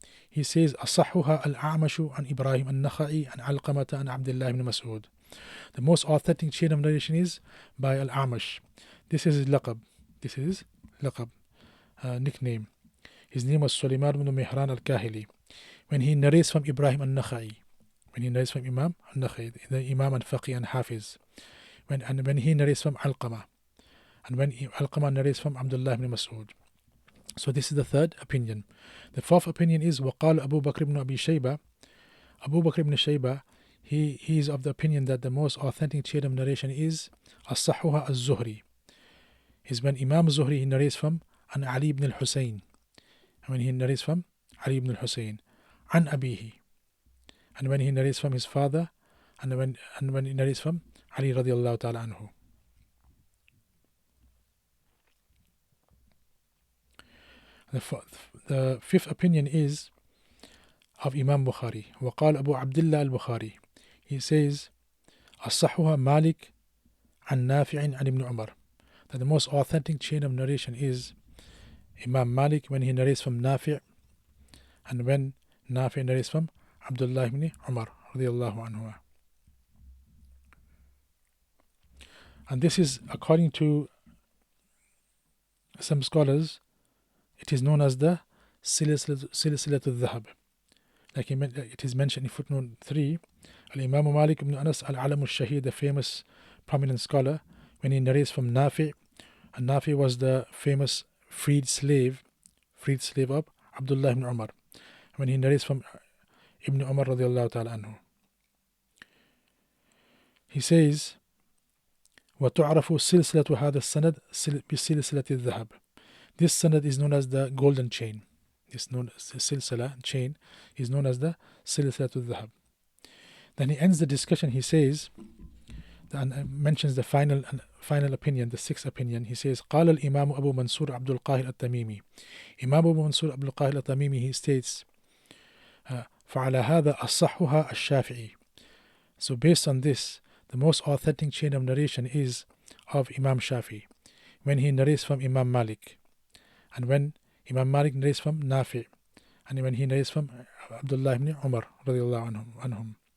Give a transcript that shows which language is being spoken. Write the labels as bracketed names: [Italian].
[English] He says [Arabic] أصحها الأعمش عن إبراهيم النخعي عن علقمة عن عبد الله بن مسعود. [English] The most authentic chain of narration is by Al-A'mash. This is his laqab. Nickname. His name was Sulaiman ibn Mihran al-Kahili. When he narrates from Ibrahim al-Nakhai, Imam al-Nakhai, the Imam and Faqih and Hafiz, when he narrates from Alqama, and when Alqama narrates from Abdullah ibn Mas'ud. So this is the third opinion. The fourth opinion is وقال Abu Bakr ibn Abi Shayba. Abu Bakr ibn Shayba, he is of the opinion that the most authentic chain of narration is [Arabic] أصحها الزهري, [English] is when Imam Zuhri he narrates from an Ali ibn al-Husayn, and when he narrates from Ali ibn al-Husayn, an Abihi, and when he narrates from his father, and when he narrates from Ali radiallahu ta'ala anhu. The fifth opinion is of Imam Bukhari. [Arabic] وقال أبو عبد الله البخاري. [English] He says [Arabic] أصحها مالك عن نافع عن ابن عمر. [English] That the most authentic chain of narration is Imam Malik when he narrates from Nafi', and when Nafi' narrates from Abdullah ibn Umar radiallahu anhu. And this is, according to some scholars, it is known as the Silsilat al-Dhahab. like it is mentioned in footnote 3, Al-Imam Malik ibn Anas al-Alam al-Shahid, the famous prominent scholar, when he narrates from Nafi, and Nafi was the famous freed slave of Abdullah ibn Umar, when he narrates from Ibn Umar radiallahu ta'ala anhu. He says, [Arabic] وَتُعْرَفُ سِلْسِلَةُ هَذَا السَّنَدِ بِسِلْسِلَةِ الذَّهَبِ. [English] This sanad is known as the golden chain. This known as the silsila chain is known as the silsilatul dhahab. Then he ends the discussion. He says, and mentions the final opinion, the sixth opinion. He says, [Arabic] قال الإمام أبو منصور عبد القاهر التميمي. [English] Imam Abu Mansur Abdul Qahir al-Tamimi, he states, [Arabic] فعلى هذا أصحها الشافعي. [English] So based on this, the most authentic chain of narration is of Imam Shafi, when he narrates from Imam Malik, and when Imam Malik narrates from Nafi, and when he narrates from Abdullah ibn Umar radiallahu anhum.